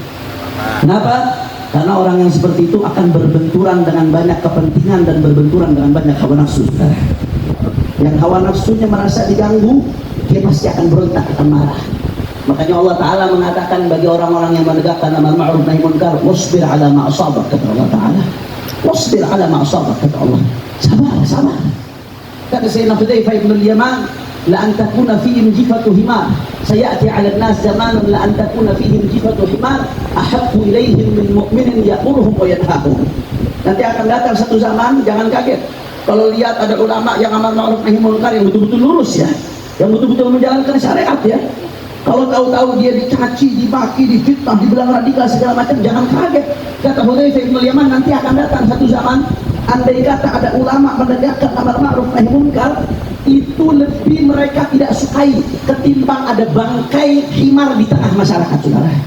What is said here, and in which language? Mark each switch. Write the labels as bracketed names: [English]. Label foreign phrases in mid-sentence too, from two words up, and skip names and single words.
[Indonesian] Kenapa? Karena orang yang seperti itu akan berbenturan dengan banyak kepentingan dan berbenturan dengan banyak hawa nafsu, saudara. Yang hawa nafsunya merasa diganggu, dia pasti akan berontak, akan marah. Makanya Allah Ta'ala mengatakan bagi orang-orang yang menegakkan [Arabic] أمر معروف نهي منكر, واصبر على ما أصابك, [Indonesian] kata Allah Ta'ala. [Arabic] واصبر على ما أصابك, [Indonesian] kata Allah. Sabar, sabar. [Arabic] Kata Sayyidina Hudzaifah ibn al-Yaman, لأن تكون فيهم جيفة حمار، سيأتي على الناس زمان لأن تكون فيهم جيفة حمار أحب إليهم من مؤمن يأمرهم وينهاهم. [Indonesian] Nanti akan datang satu zaman, jangan kaget kalau lihat ada ulama yang [Arabic] أمر معروف نهي منكر, [Indonesian] yang betul-betul lurus ya, yang betul-betul menjalankan syariat ya. Kalau tahu-tahu dia dicaci, dimaki, difitnah, dibilang radikal segala macam, jangan kaget. Kata Hudzaifah ibn al-Yaman, nanti akan datang satu zaman, andai kata ada ulama menegakkan [Arabic] أمر معروف نهي منكر, [Indonesian] itu lebih mereka tidak sukai ketimbang ada bangkai himar di tengah masyarakat, saudara.